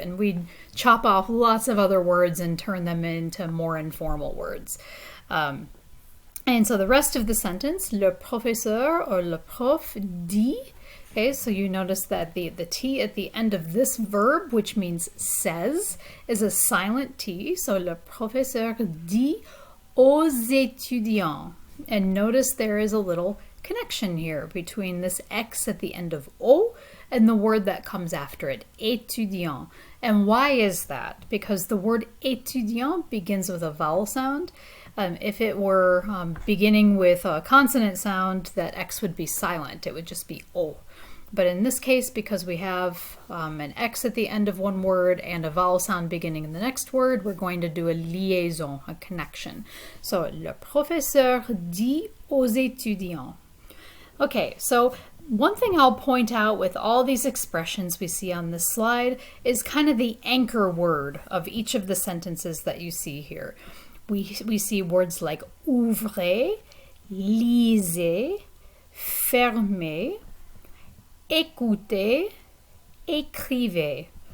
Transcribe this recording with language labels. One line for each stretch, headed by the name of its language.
English: And we chop off lots of other words and turn them into more informal words. And so the rest of the sentence,
French: le professeur
English: or
French: le prof dit.
English: Okay, so you notice that the T at the end of this verb, which means says, is a silent T.
French: So le professeur dit aux étudiants.
English: And notice there is a little connection here between this X at the end of O and the word that comes after it, étudiant. And why is that? Because the word étudiant begins with a vowel sound. If it were beginning with a consonant sound, that X would be silent. It would just be O. But in this case, because we have an X at the end of one word and a vowel sound beginning in the next word, we're going to do a liaison, a connection.
French: So, le professeur dit aux étudiants.
English: Okay, so one thing I'll point out with all these expressions we see on this slide is kind of the anchor word of each of the sentences that you see here. We see words like
French: ouvrez, lisez, fermez, écoutez, écrivez.